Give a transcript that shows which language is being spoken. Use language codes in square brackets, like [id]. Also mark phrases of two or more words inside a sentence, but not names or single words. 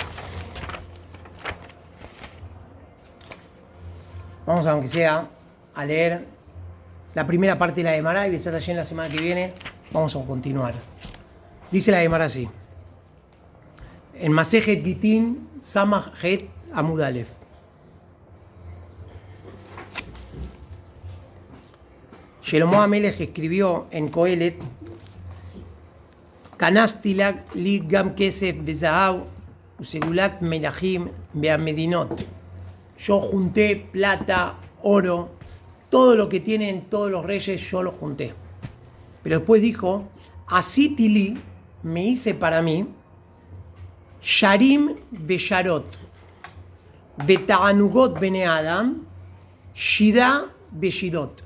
[es] Vamos, aunque sea, a leer la primera parte de la Gemara y empezar allí en la semana que viene. Vamos a continuar. Dice la Gemara así. En [he] מסכת גיטין סמך טית עמוד א. שלמה המלך [es] escribió en [he] Kohelet: כנסתי לי גם כסף וזהב וסגולת מלכים והמדינות. [es] Yo junté plata, oro, todo lo que tienen todos los reyes, yo lo junté. Pero después dijo: Asitili, me hice para mí, [he] שרים ושרות ותענוגות בני אדם שדה ושדות.